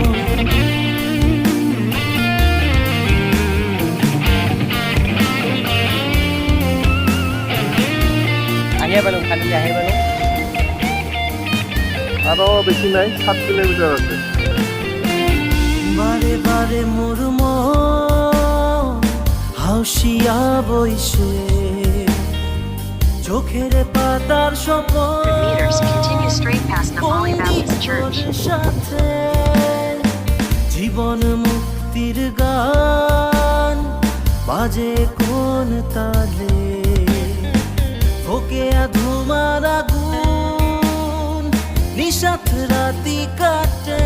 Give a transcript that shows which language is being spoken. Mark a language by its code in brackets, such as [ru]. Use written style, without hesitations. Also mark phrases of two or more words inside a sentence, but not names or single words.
[as] আহিয়ে পালোঁ, খালি আহি পালোঁ। আৰু বেছি নাই, 7 কিলোমিটাৰ আছে। [bn] বারে বারে মোর মন হাউসিয়া বইছে, চোখের পাতার স্বপন সাথে জীবন মুক্তির গান বাজে কোন তালে, ওকে ধুমার আগুন নিশাত রাতি কাটে।